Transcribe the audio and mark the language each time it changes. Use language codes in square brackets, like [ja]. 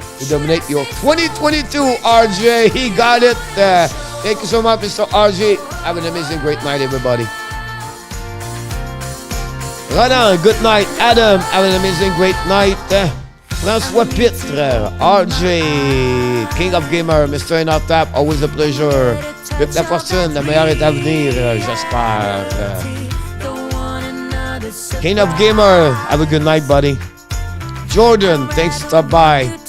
[en] To dominate your 2022, RJ. He got it. Thank you so much, Mr. RJ. Have an amazing, great night, everybody. Ronan, good night. Adam, have an amazing, great night. François Pitre, RJ, King of Gamer, Mr. Inartap, always a pleasure. [fr] Luc La Fortune, le meilleur est à venir, j'espère. [en] King of Gamer, have a good night, buddy. Jordan, thanks for stopping by.